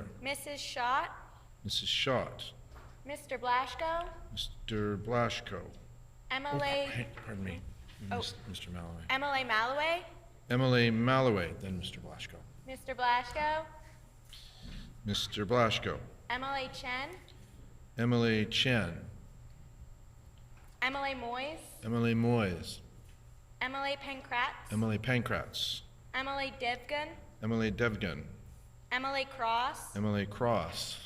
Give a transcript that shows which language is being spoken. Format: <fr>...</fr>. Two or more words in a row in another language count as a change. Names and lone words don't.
<en>Mrs. Schott, Mrs. Schott. Mr. Blaschko, Mr. Blaschko. MLA, Pardon me. Oh. Mr. Malloway. MLA Malloway, MLA Malloway, then Mr. Blaschko. Mr. Blaschko, Mr. Blaschko. MLA Chen, MLA Chen. MLA Moyes, MLA Moyes. MLA Pankratz, MLA Pankratz. MLA Devgan, MLA Devgan. MLA Cross, MLA Cross.</en>